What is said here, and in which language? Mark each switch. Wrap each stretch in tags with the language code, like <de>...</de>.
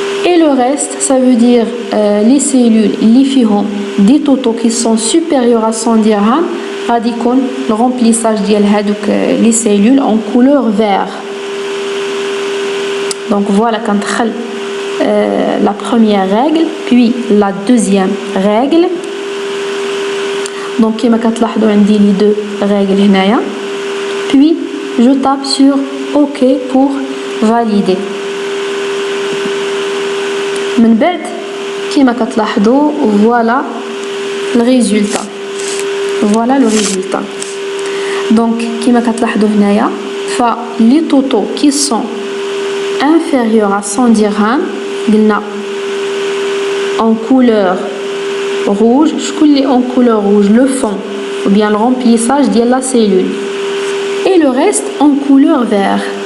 <fr>Et le reste, ça veut dire les cellules</fr> <ar>اللي فيهم</ar> <fr>des totaux qui sont supérieurs à 100 dirhams</fr> <ar>غادي يكون</ar> <fr>le remplissage</fr> <ar>ديال هادوك</ar> <fr>les cellules en couleur vert. Donc voilà</fr> <ar>كندخل</ar> <fr>la première règle, puis la deuxième règle. Donc</fr> <ar>كما كتلاحظوا عندي</ar> <fr>les deux règles</fr> <ar>هنايا.</ar> <fr>Puis je tape sur OK pour valider.</fr> <ar>من بعد كما كتلاحظوا</ar> <fr>voilà le résultat. Voilà le résultat. Donc</fr> <ar>كما كتلاحظوا هنايا</ar> <fr>les totaux qui sont inférieurs à 100 dirhams</fr> <ar>قلنا</ar> <fr>en couleur rouge, je colle en couleur rouge le fond ou bien le remplissage de la cellule et le reste en couleur vert.</fr>